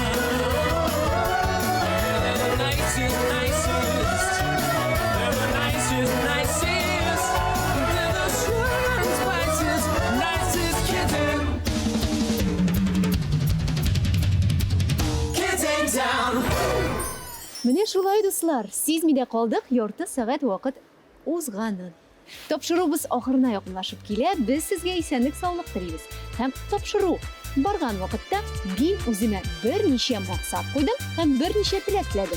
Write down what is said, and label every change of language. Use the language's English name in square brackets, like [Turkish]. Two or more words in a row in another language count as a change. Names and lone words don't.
[English] They're the nicest, nicest. They're the nicest, nicest. They're the sugar and spices, nicest kids in. [Tatar] Менә шулай дуслар, сизмидә калдык, ярты сәгать вакыт узганын. Тапшыруыбыз ахырына якынлашып килә, без сезгә исәнлек саулык телибез. Һәм тапшыру барган вакытта мин үземә берничә максат куйдым һәм берничә теләк теләдем.